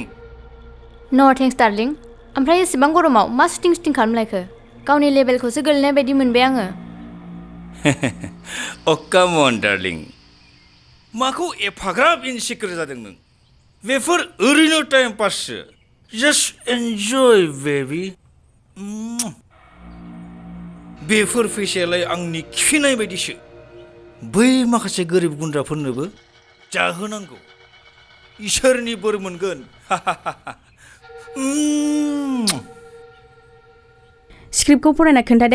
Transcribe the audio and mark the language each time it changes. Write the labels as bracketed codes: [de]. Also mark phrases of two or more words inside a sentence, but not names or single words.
[en] No thanks darling [brx] ओमफ्राय एसेबां गरमाव मा स्टिं खालामलायखो गावनि लेभेलखौसो गोलैनाय बायदि मोनबाय आङो [en] Oh, come on, darling. [brx] माखौ एफाग्राब इनसिकिउर जादों नों बेफोर ओरैनो टाइम पाससो [en] Just enjoy, baby. [brx] बेफोर फैसायालाय आंनि खिनाय बायदिसो बै माखासे गोरिब गुन्द्राफोरनोबो जाहोनांगौ इसोरनि बोर मोनगोन स्क्रिप्टखौ फरायना खोन्थादे